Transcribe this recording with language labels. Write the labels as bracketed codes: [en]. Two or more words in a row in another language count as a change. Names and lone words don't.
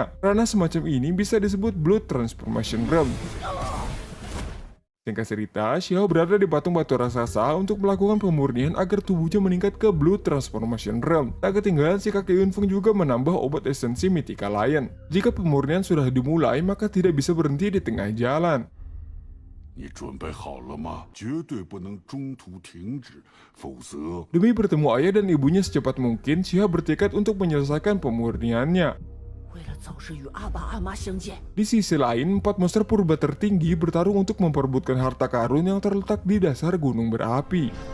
[id] Karena semacam ini bisa disebut [en] Blood Transformation Rune. [id] Singkat cerita, Xiao berada di patung batu raksasa untuk melakukan pemurnian agar tubuhnya meningkat ke [en] Blue Transformation Realm. [id] Tak ketinggalan si kakek Yunfeng juga menambah obat esensi [en] Mythical Lion. [id] Jika pemurnian sudah dimulai, maka tidak bisa berhenti di tengah jalan. [zh] 你准备好了吗？绝对不能中途停止，否则 [id] Demi bertemu ayah dan ibunya secepat mungkin, Xiao bertekad untuk menyelesaikan pemurniannya. [zh] 为了早日与阿爸阿妈相见， [id] Di sisi lain, 4 monster purba tertinggi bertarung untuk memperebutkan harta karun yang terletak di dasar gunung berapi.